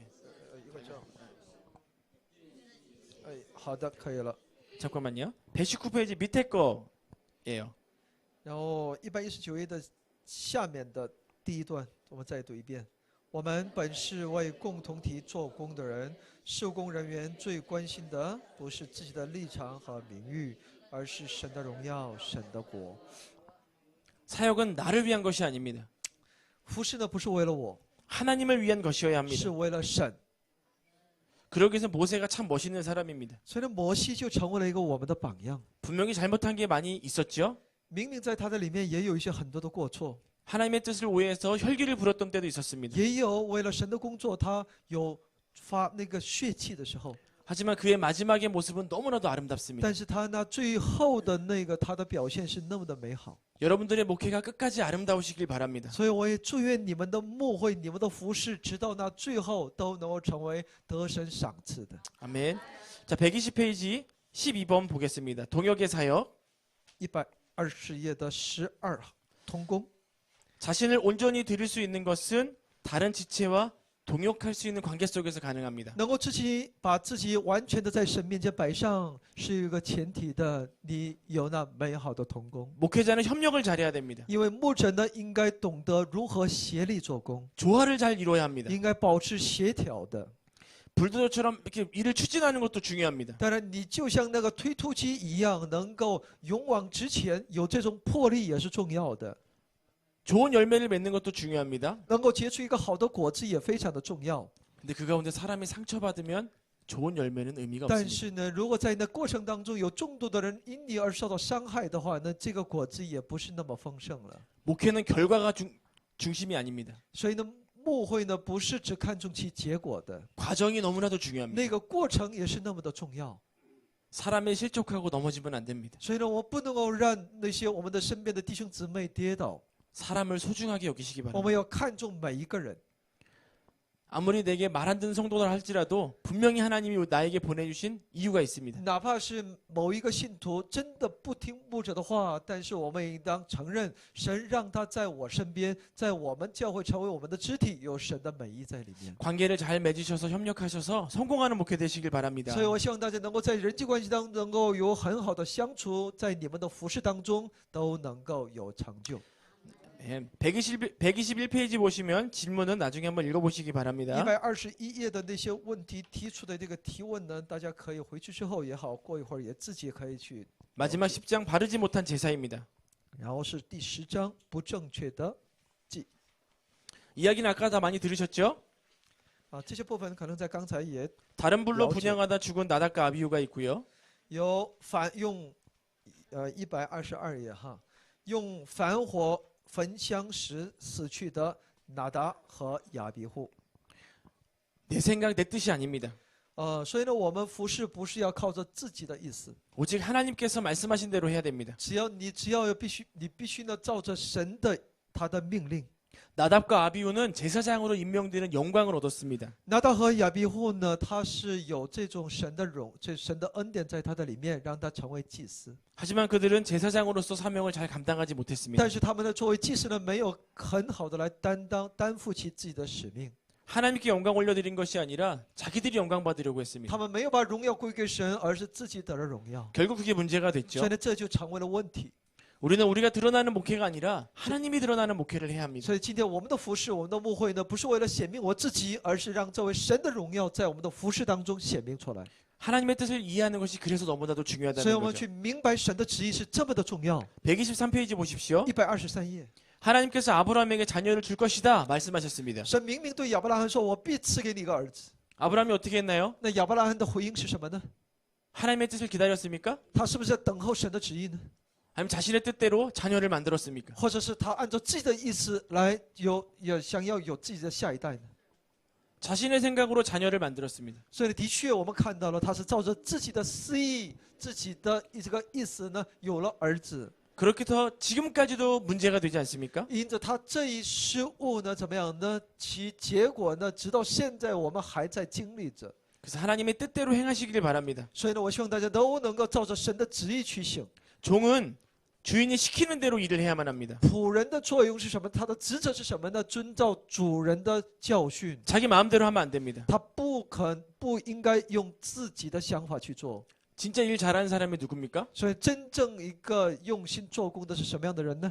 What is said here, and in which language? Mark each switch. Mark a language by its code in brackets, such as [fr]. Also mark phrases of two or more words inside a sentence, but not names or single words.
[zh] 一个这样。哎，好的，可以了。 [ko] 잠깐만요. 119페이지 밑에 거예요. [zh] 然后119页的下面的第一段，我们再读一遍。我们本是为共同体做工的人，受工人员最关心的不是自己的立场和名誉，而是神的荣耀、神的国。 [ko] 사역은 나를 위한 것이 아닙니다. [zh] 服侍呢，不是为了我， [ko] 하나님을 위한 것이어야 [zh] 是 [ko] 합니다. [zh] 为了神。 [ko] 그러기 위해서 모세가 참 멋있는 사람입니다. [zh] 所以呢，摩西就成为了一个我们的榜样。 [ko] 분명히 잘못한 게 많이 있었죠. [zh] 明明在他的里面也有一些很多的过错， [ko] 하나님의 뜻을 오해해서 혈기를 부렸던 때도 있었습니다. [zh] 也有为了神的工作，他有发那个血气的时候。 [ko] 하지만 그의 마지막의 모습은 너무나도 아름답습니다. [zh] 但是他那最后的那个他的表现是那么的美好。 [ko] 여러분들의 목회가 끝까지 아름다우시길 바랍니다. [zh] 所以我也祝愿你们的牧会、你们的服饰，直到那最后都能够成为得神赏赐的。 [ko] 아멘. 자, 120페이지 12번 보겠습니다. 동역의 사역. [zh] 120页的12同工， [ko] 자신을 온전히 드릴 수 있는 것은 다른 지체와 동역할 수 있는 관계 속에서 가능합니다. [zh] 能够把自己完全的在神面前摆上，是一个前提的，你有那美好的同工。 [ko] 목회자는 협력을 잘해야 됩니다. [zh] 因为牧者呢，应该懂得如何协力做工， [ko] 조화를 잘 이루어야 합니다. [zh] 应该保持协调的。 [ko] 불도저처럼 이렇게 일을 추진하는 것도 중요합니다. [zh] 当然，你就像那个推土机一样，能够勇往直前，有这种魄力也是重要的。 [ko] 좋은 열매를 맺는 것도 중요합니다. [zh] 能够结出一个好的果子也非常的重要。 [ko] 근데 그 가운데 사람이 상처받으면 좋은 열매는 의미가 [zh] 但 [ko] 없습니다. [zh] 是呢，如果在那过程当中有众多的人因你而受到伤害的话，那这个果子也不是那么丰盛了。 [ko] 목회는 결과가 중심이 아닙니다. [zh] 所以呢，牧会呢不是只看重其结果的， [ko] 과정이 너무나도 중요합니다. [zh] 那个过程也是那么的重要。 [ko] 사람에 실족하고 넘어지면 안 됩니다. [zh] 所以呢，我不能够让那些我们的身边的弟兄姊妹跌倒， [ko] 사람을 소중하게 여기시기 [zh] 我 [ko] 바랍니다. [zh] 们要看重每一个人。 [ko] 아무리 내게 말 안 듣는 성도들 할지라도 분명히 하나님이 나에게 보내주신 이유가 있습니다. [zh] 哪怕是某一个信徒真的不听牧者的话，但是我们应当承认，神让他在我身边，在我们教会成为我们的肢体，有神的美意在里面。 [ko] 관계를 잘 맺으셔서 협력하셔서 성공하는 목회 되시길 바랍니다. [zh] 所以我希望大家能够在人际关系当中能够有很好的相处，在你们的服饰当中都能够有成就。 [ko] 121페이지 보시면 질문은 나중에 한번 읽어보시기 바랍니다. [zh] 121 页的那些问题提出的这个提问呢，大家可以回去之后也好，过一会儿也自己可以去。 [ko] 마지막 10장 바르지 못한 제사입니다. [zh] 然后是第10章不正确的 [ko] 이야기는 아까 다 많이 들으셨죠? [zh] 啊，这些部分可能在刚才也 [ko] 다른 불로 [zh] 了解。 [ko] 분양하다 죽은 나답과 아비후가 있고요. [zh] 有用122页哈，用凡火焚香时死去的拿达和亚比户。 [ko] 내 생각 내 뜻이 아닙니다. [zh] 所以呢，我们服侍不是要靠着自己的意思， [ko] 오직 하나님께서 말씀하신 대로 해야 됩니다. [zh] 只要你必须呢照着神的他的命令。 [ko] 나답과 아비후는 제사장으로 임명되는 영광을 얻었습니다. [zh] 拿达和亚比户呢，他是有这种神的恩典在他的里面，让他成为祭司。 [ko] 하지만 그들은 제사장으로서 사명을 잘 감당하지 못했습니다. [zh] 但是他们呢，作为祭司呢，没有很好的来担负起自己的使命。 [ko] 하나님께 영광 올려드린 것이 아니라 자기들이 영광 받으려고 했습니다. [zh] 他们没有把荣耀归给神，而是自己得了荣耀。 [ko] 결국 그게 문제가 [zh] 所 [ko] 됐죠. [zh] 以呢，这就成为了问题。 [ko] 우리는 우리가 드러나는 목회가 아니라 하나님이 드러나는 목회를 해야 합니다. [zh] 所以今天我们的服侍，我们的牧会呢，不是为了显明我自己，而是让这位神的荣耀在我们的服侍当中显明出来。 [ko] 하나님의 뜻을 이해하는 것이 그래서 너무나도 [zh] 所以 [ko] 중요하다는 [zh] 我们 [ko] 거죠. [zh] 去明白神的旨意是这么的重要。 [ko] 123페이지 보십시오. [zh] 123页， [ko] 하나님께서 아브라함에게 자녀를 줄 것이다 말씀하셨습니다. [zh] 神明明对亚伯拉罕说：“我必赐给你一个儿子。 [ko] 아브라함이 어떻게 했나요? ” [zh] 那亚伯拉罕的回应是什么呢？ [ko] 하나님의 뜻을 기다렸습니까? [zh] 他是不是在等候神的旨意呢？ [ko] 아니면 자신의 뜻대로 자녀를 만들었습니까? [zh] 或者是他按照自己的意思来也想要有自己的下一代呢？ [ko] 자신의 생각으로 자녀를 만들었습니다. [zh] 所以的确，我们看到了他是照着自己的私意、自己的这个意思呢，有了儿子。 [ko] 그렇게 해서 지금까지도 문제가 되지 않습니까? [zh] 因着他这一失误呢，怎么样呢？其结果呢，直到现在我们还在经历着。 [ko] 그래서 하나님의 뜻대로 행하시기를 바랍니다. [zh] 所以呢，我希望大家都能够照着神的旨意去行。 [ko] 종은 주인이 시키는 대로 일을 해야만 합니다. [zh] 仆人的作用是什么？他的职责是什么呢？遵照主人的教训。 [ko] 자기 마음대로 하면 안 됩니다. [zh] 他不应该用自己的想法去做。 [ko] 진짜 일 잘하는 사람이 누굽니까? [zh] 所以，真正一个用心做工的是什么样的人呢？